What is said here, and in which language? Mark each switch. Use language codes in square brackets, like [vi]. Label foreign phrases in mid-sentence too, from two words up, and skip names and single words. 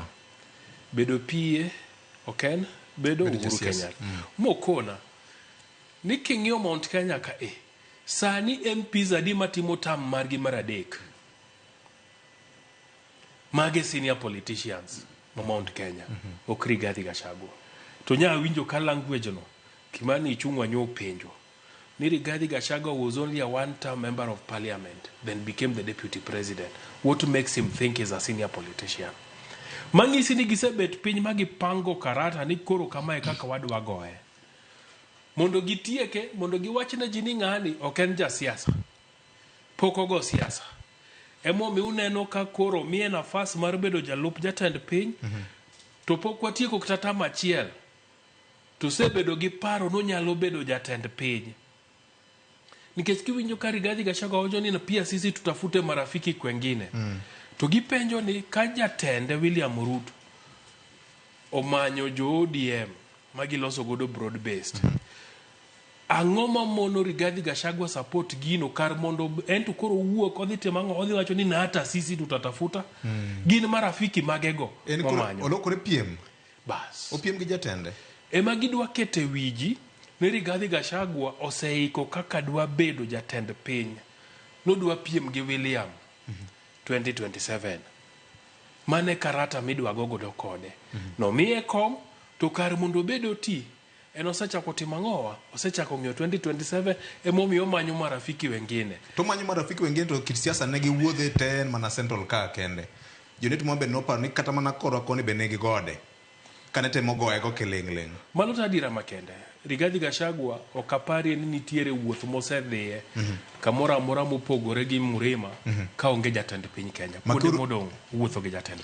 [luo] bedo pie oken bedo Uhuru Kenyatta mokona ni king'io Mount Kenya ka sani MPs adi matimo tam margi maradek mage [en] senior politicians [luo] ma Mount Kenya ok Rigathi Gachagua to nya winjo ka language no Kimani Ichung'wa nyo penjo ni Rigathi [en] Gachagua was only a one-term member of parliament then became the deputy president what makes him think he's a senior politician mangisi ni gisebet piny magipango karata ni koro kamae [luo] kaka wadwa goye mondo gitieke mondo giwachne ji ni ng'ani ok en ja siasa poko go siasa emo mi uneno ka koro mie nafas mar bedo jalup jatend piny to pok watieko kata machiel to sebedo gi paro no nyalo bedo jatend piny nikech kiwinjo ka Rigathi Gachagua wacho ni [sw] na pia sisi tutafute marafiki kwengine [luo] to gipenjo ni ka jatende William Ruto omanyo jo ODM magiloso godo [en] broad based [luo] ang'oma mono Rigathi Gachagua support gino kar mondo ento koro wuok odhi temango odhi wacho ni [sw] na hata sisi tutatafuta [luo] gin marafiki magego omanyo olokore piem bas opiem gi jatende ema gidwa kete wiji ni Rigathi Gachagua oseiko kaka dwa bedo jatend piny no dwa piem gi William 2027 mane karata midwa gogo do kode no miye kom to kar mondo bedo ti osechako timang'owa osechako ng'io 2027 emomiyo manyo marafiki wengine to manyo marafiki wengine to kit siasa ne giwuodhe ten mana central ka kende jonet mo be no par ni kata mana koro koni be ne gigode kane temo goye go kiling'ling malo tadira makende Rigathi Gachagua okapari ni nitiere wuoth mosedhiye kamoro amora mopogore gi Murima ka onge jatend piny Kenya kuonde modong' wuotho gi jatend piny